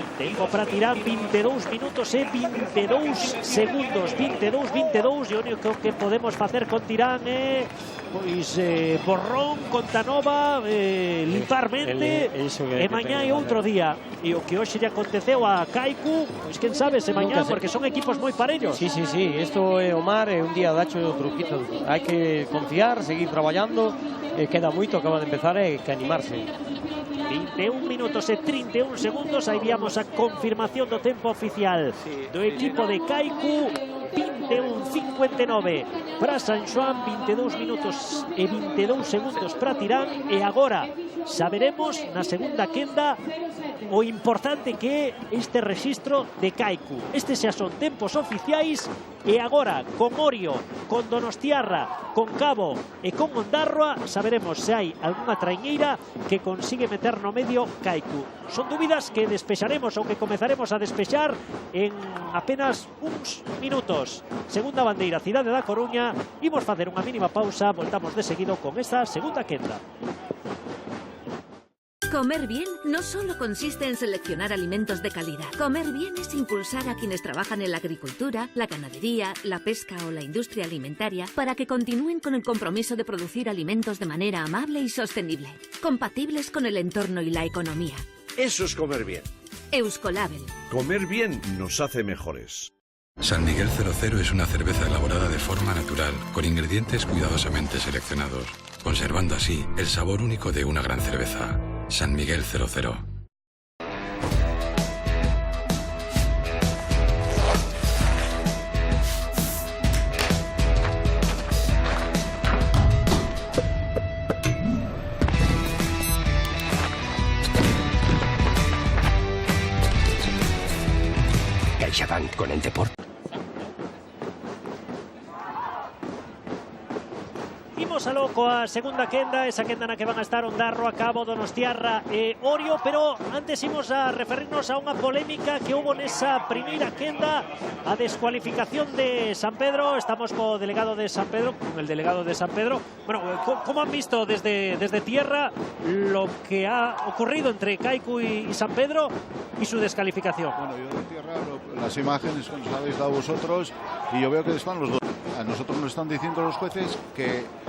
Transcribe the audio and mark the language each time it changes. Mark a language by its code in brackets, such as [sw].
[gl] Tempo para Tirán, 22 minutos e 22 segundos. 22. E o único que podemos facer con Tirán é pois borrón, conta nova, limpar mente, e mañá é outro día. E o que hoxe lle aconteceu a Kaiku, pois quen sabe se mañá, porque son equipos moi parellos. Sí, isto é o mar, é un día dacho o truquito. Hai que confiar, seguir traballando, queda moito, acaba de empezar, e que animarse. 21 minutos e 31 segundos, aí víamos a confirmación do tempo oficial do equipo de Kaiku. 21:59 para San Xoán, 22 minutos e 22 segundos para Tirán. E agora saberemos na segunda quenda o importante que é este rexistro de Kaiku. Estes xa son tempos oficiais, e agora con Orio, con Donostiarra, con Cabo e con Ondarroa saberemos se hai algunha traiñeira que consigue meter no medio Kaiku. Son dúbidas que despexaremos ou que comezaremos a despexar en apenas uns minutos. Segunda bandeira, Cidade da Coruña. Imos facer unha mínima pausa, voltamos de seguido con esta segunda quenda. [es] Comer bien no solo consiste en seleccionar alimentos de calidad. Comer bien es impulsar a quienes trabajan en la agricultura, la ganadería, la pesca o la industria alimentaria para que continúen con el compromiso de producir alimentos de manera amable y sostenible, compatibles con el entorno y la economía. Eso es comer bien. Euskolabel. Comer bien nos hace mejores. San Miguel 00 es una cerveza elaborada de forma natural, con ingredientes cuidadosamente seleccionados, conservando así el sabor único de una gran cerveza. San Miguel 00. CaixaBank con el deporte. [gl] Imos aló coa segunda quenda, esa quenda na que van a estar Ondarroa, Cabo, Donostiarra e Orio, pero antes imos a referirnos a unha polémica que hubo nesa primeira quenda, a descualificación de San Pedro. Estamos co delegado de San Pedro, [es] con el delegado de San Pedro. Bueno, ¿cómo han visto desde tierra lo que ha ocurrido entre Kaiku y San Pedro y su descalificación? Bueno, yo de tierra, las imágenes que nos habéis dado vosotros, y yo veo que están los dos. A nosotros nos están diciendo los jueces que